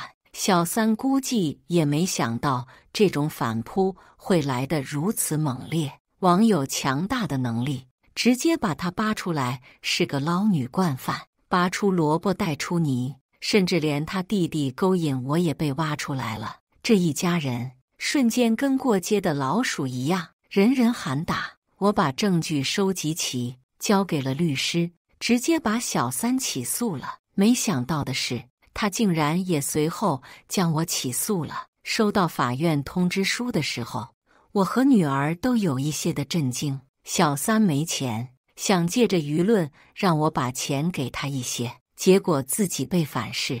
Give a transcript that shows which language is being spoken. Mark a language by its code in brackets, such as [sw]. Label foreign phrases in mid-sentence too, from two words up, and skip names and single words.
[zh] 小三估計也沒想到這種反撲會來得如此猛烈，網友強大的能力直接把他扒出來是個撈女慣犯，拔出蘿蔔帶出泥，甚至連他弟弟勾引我也被挖出來了。這一家人瞬間跟過街的老鼠一樣，人人喊打。我把證據收集齊，交給了律師，直接把小三起訴了。沒想到的是，他竟然也隨後將我起訴了。收到法院通知書的時候，我和女兒都有一些的震驚。小三沒錢，想借着輿論讓我把錢給他一些，結果自己被反噬。